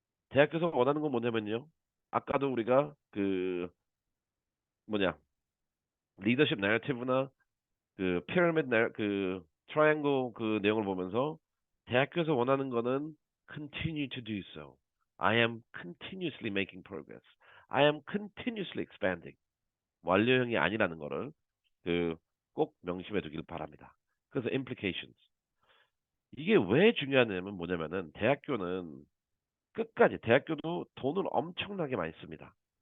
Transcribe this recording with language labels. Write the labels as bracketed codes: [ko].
[ko] 대학교에서 원하는 건 뭐냐면요. 아까도 우리가 그 뭐냐 리더십 내러티브나 그 피라미드 그 트라이앵글 그 내용을 보면서 대학교에서 원하는 거는 [en] continue to do so. I am continuously making progress. I am continuously expanding. [ko] 완료형이 아니라는 거를 그 꼭 명심해 두길 바랍니다. 그래서 implications. 이게 왜 중요하냐면 뭐냐면은 대학교는 끝까지 대학교도 돈을 엄청나게 많이 씁니다.